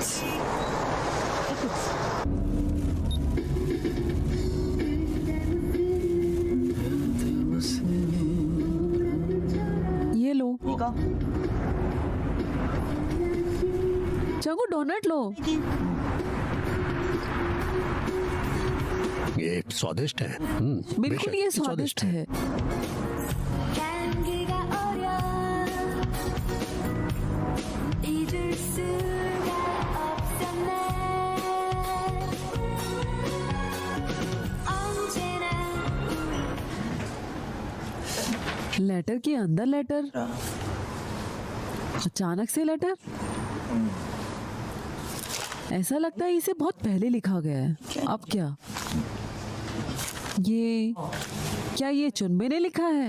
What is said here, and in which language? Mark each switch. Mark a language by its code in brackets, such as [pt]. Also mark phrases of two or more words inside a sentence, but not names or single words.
[hi] ये लो। चंगू डोनट लो। ये स्वादिष्ट है। बिल्कुल, बेशक, ये स्वादिष्ट है। [ko] 향기가 어려 잊을 수가 없었네 언제나 [hi] लेटर के अंदर लेटर, अचानक से लेटर। ऐसा लगता है इसे बहुत पहले लिखा गया है। अब क्या? क्या ये चुनबे ने लिखा है?